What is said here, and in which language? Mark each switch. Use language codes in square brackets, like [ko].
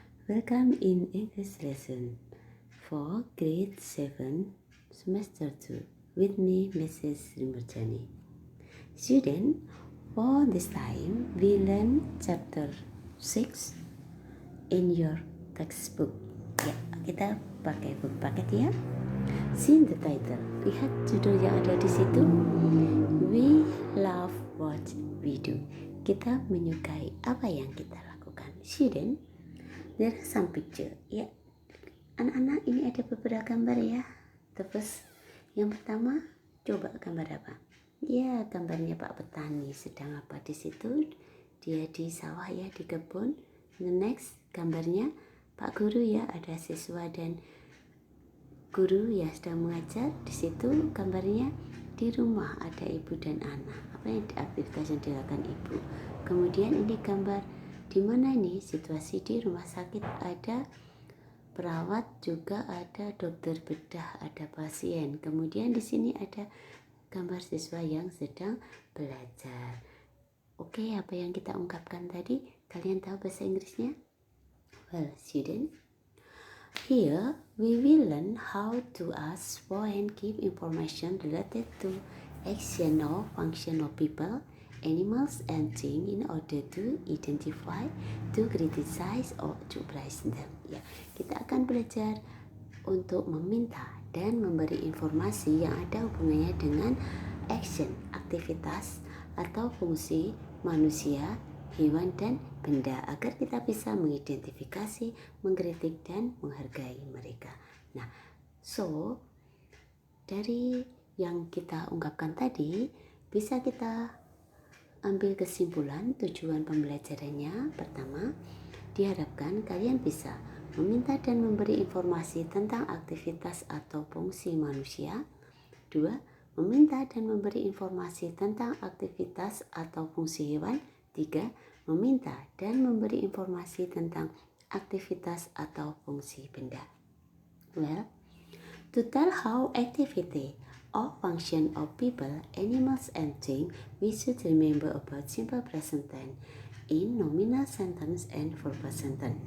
[en] Welcome in English lesson for grade 7 semester 2 with me Mrs. Rimurjani. Student, for this time we learn chapter 6 in your textbook. [id] Ya, kita pakai book paket ya. [en] See the title. [id] Lihat judul yang ada di situ. [en] We love what we do. [id] Kita menyukai apa yang kita lakukan. [en] Student, there are some picture. [id] Ya, anak-anak ini ada beberapa gambar ya. Terus yang pertama, coba gambar apa? Ya, gambarnya Pak Petani sedang apa di situ? Dia di sawah ya, di kebun. [en] The next [id] gambarnya Pak Guru ya, ada siswa dan guru yang sedang mengajar. Di situ gambarnya di rumah ada ibu dan anak. Apa yang aktivitas yang dilakukan ibu? Kemudian ini gambar di mana nih? Situasi di rumah sakit, ada perawat, juga ada dokter bedah, ada pasien. Kemudian di sini ada gambar siswa yang sedang belajar. Oke, apa yang kita ungkapkan tadi? Kalian tahu bahasa Inggrisnya? [en] Well, student, here we will learn how to ask for and give information related to action or function of people, animals, and things in order to identify, to criticize, or to praise them. [id] Ya, kita akan belajar untuk meminta dan memberi informasi yang ada hubungannya dengan action, aktivitas, atau fungsi manusia, hewan, dan benda, agar kita bisa mengidentifikasi, mengkritik, dan menghargai mereka. Nah, so dari yang kita ungkapkan tadi, bisa kita ambil kesimpulan tujuan pembelajarannya. Pertama, diharapkan kalian bisa meminta dan memberi informasi tentang aktivitas atau fungsi manusia. 2. Meminta dan memberi informasi tentang aktivitas atau fungsi hewan. 3. Meminta dan memberi informasi tentang aktivitas atau fungsi benda. [en] Well, to tell how activity or function of people, animals, and things, we should remember about simple present tense in nominal sentence and verbal sentence.